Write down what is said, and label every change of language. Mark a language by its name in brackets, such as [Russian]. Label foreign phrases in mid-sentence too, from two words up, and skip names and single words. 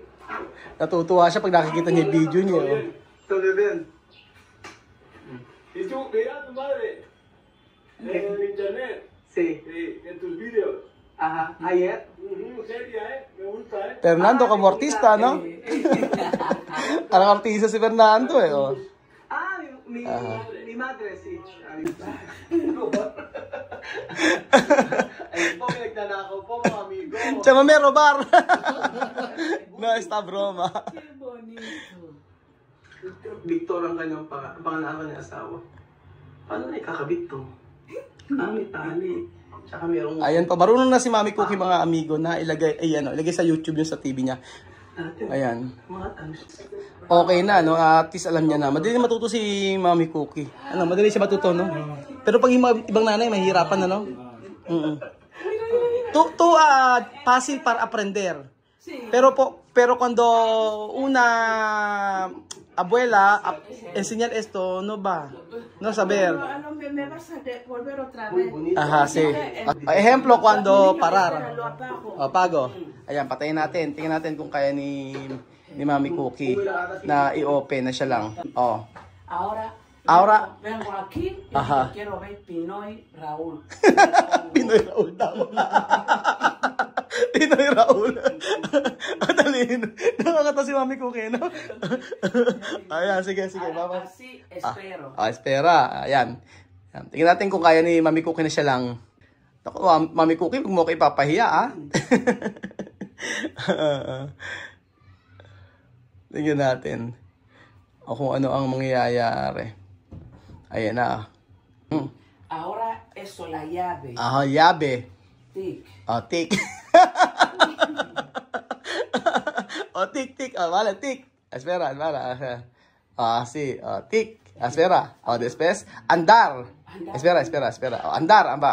[Filipino] Natutuwa siya pag nakikita niya yung video niya. Oh. Ito, beben. [Spanish] ¿Y tú veías a tu madre en internet? Sí. En tus vídeos? Ajá. Ayer. Seria, me gusta, Fernando como artista, no? [Filipino] Parang artista si Fernando eh. Oh. [Spanish] Ah, mi madre, sí. [Filipino] Ayun po, nagdanakaw po mga amigo. [Spanish] Chama me robar. No, esta broma. Qué bonito. [Filipino] Victor ang kanyang pangalan niya asawa. Paano na ikakabit to? Tali. Tsaka merong... Ayan pa, marunong na si Mami Cookie mga amigo na ilagay, ilagay sa YouTube yung sa TV niya. Ayan. Okay na, no? At least alam niya na. Madali matuto si Mami Cookie. Ano, madali siya matuto, no? Pero pag yung mga ibang nanay, mahihirapan na, no? [Spanish] Fácil para aprender. Pero cuando una abuela enseñar esto, no va. No saber. Me vas a volver otra vez. Ajá, sí. Ejemplo, cuando parar. Apago. [Filipino] Ayan, patayin natin. Tingnan natin kung kaya ni Mami Cookie na i-open na siya lang. [Spanish] Oh. Ahora vengo aquí y ajá. Quiero ver Pinoy Raúl. [Filipino] Pinoy Raúl daw. Pinoy Raúl. Matalino. Nakakata si Mami Cookie, no? Ayan, sige. Baba. [Spanish] Así espero. Espera. [Filipino] Ayan. Tingnan natin kung kaya ni Mami Cookie na siya lang. Naku, Mami Cookie, huwag mo kayo ipapahiya, ah. Tingnan natin. O kung ano ang mangyayari. Ayan na. [Spanish] Ahora eso, la llave. Llave. Tic. Tik. Tik. Vale, tik. Espera. Sí, tik. Espera. Después, andar. Espera. Andar.